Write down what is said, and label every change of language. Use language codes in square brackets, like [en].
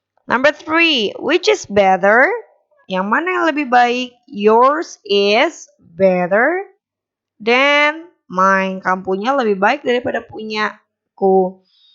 [en] Number 3, which is better? [id] Yang mana yang lebih baik? [en] Yours is better than mine. [id] Kamu punya lebih baik daripada punyaku.